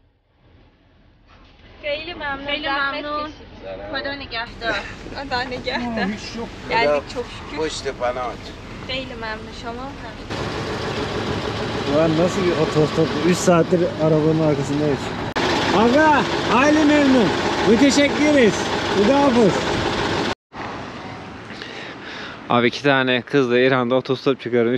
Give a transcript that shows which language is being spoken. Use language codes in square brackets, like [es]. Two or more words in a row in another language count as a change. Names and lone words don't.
[fa] خیلی ممنون. خیلی زحمت ممنون. کشیدید. خدا نگهدار. الله نگهدار. [tr] Geldik çok şükür. [fa] پشت پناهت. خیلی ممنون. شما. [tr] Ulan nasıl bir otostop? 3 saattir arabanın arkasındayız. Aga, aile memnun. Müteşekkiriz. Udafız. Abi 2 tane kızla İran'da otostop çıkıyorum.